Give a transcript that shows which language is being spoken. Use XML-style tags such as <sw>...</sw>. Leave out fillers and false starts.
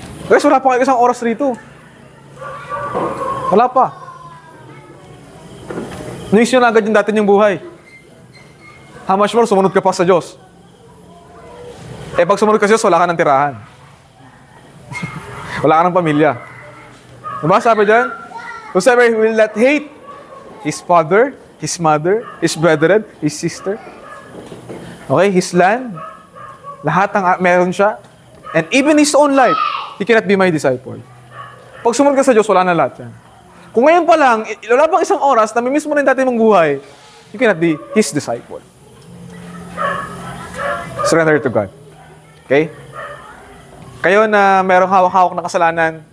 <tl>Guys, wala pa kayo isang oras rito. Wala pa. Nais nyo na agad yung dati niyang buhay.</tl> <en>How much more,</en> <tl>sumunod ka pa sa Diyos. Eh, pag sumunod ka sa Diyos, wala ka ng tirahan. Wala ka ng pamilya. Diba sabi dyan?</tl> <en>Whosoever will not hate his father, his mother, his brethren, his sister, okay, his land,</en> <tl>lahat ng meron siya,</tl> <en>and even his own life, he cannot be my disciple.</en> <tl>Pag sumunod ka sa Diyos, wala na lahat yan. Kung ngayon pa lang, wala pang isang oras, namimiss mo na yung dati mong buhay,</tl> <en>you cannot be his disciple. Surrender to God.</en> <tl>Okay? Kayo na merong hawak-hawak na kasalanan,</tl>